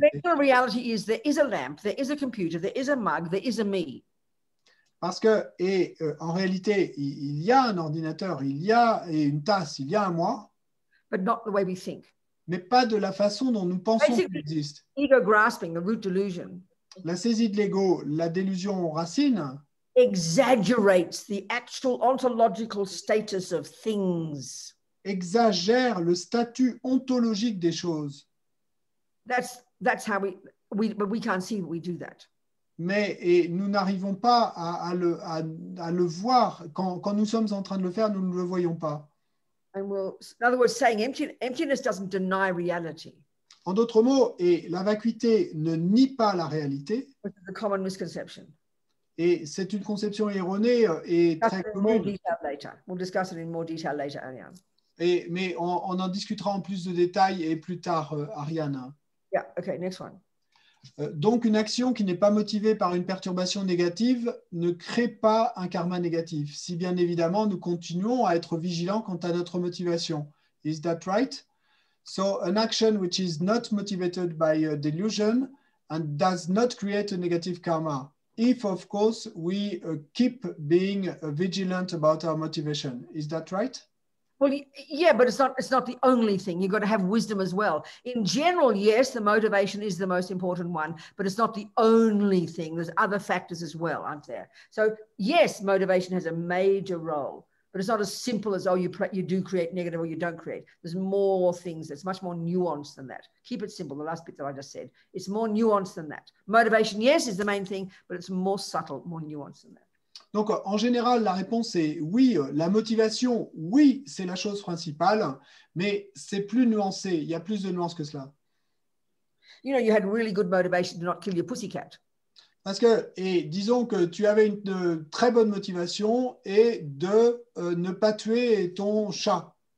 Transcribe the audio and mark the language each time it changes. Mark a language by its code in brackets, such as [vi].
[en] The conventional reality is there is a lamp, there is a computer, there is a mug, there is a me. [fr] Parce que en réalité il y a un ordinateur, il y a une tasse, il y a un moi. [en] But not the way we think. [fr] Mais pas de la façon dont nous pensons qu'il existe. [en] Ego grasping, the root delusion. [fr] La saisie de l'ego, la délusion racine, [en] exaggerates the actual ontological status of things. [fr] Exagère le statut ontologique des choses. [en] That's how but we can't see that we do that. [fr] Mais nous n'arrivons pas à le voir. Quand nous sommes en train de le faire, nous ne le voyons pas. [en] And in other words, saying emptiness doesn't deny reality. [fr] En d'autres mots, la vacuité ne nie pas la réalité. [en] Which is a common misconception. [fr] Et c'est une conception erronée et très commune. [en] We'll discuss it in more detail later, Ariane. [fr] Mais on en discutera en plus de détails et plus tard, Ariane. [en] Yeah, okay, next one. [fr] Donc, une action qui n'est pas motivée par une perturbation négative ne crée pas un karma négatif, si bien évidemment nous continuons à être vigilants quant à notre motivation. [en] Is that right? So, an action which is not motivated by a delusion and does not create a negative karma, if, of course, we keep being vigilant about our motivation. Is that right? Well, yeah, but it's not the only thing. You've got to have wisdom as well. In general, yes, the motivation is the most important one, but it's not the only thing. There's other factors as well, aren't there? So yes, motivation has a major role, but it's not as simple as, oh, you do create negative or you don't create. There's more things. It's much more nuanced than that. Keep it simple, the last bit that I just said. It's more nuanced than that. Motivation, yes, is the main thing, but it's more subtle, more nuanced than that. [fr] Donc, en général, la réponse est oui. La motivation, oui, c'est la chose principale, mais c'est plus nuancé. Il y a plus de nuances que cela. [en] You know, you had really good motivation to not kill your pussycat. [fr] Parce que, disons que tu avais une très bonne motivation et de ne pas tuer ton chat.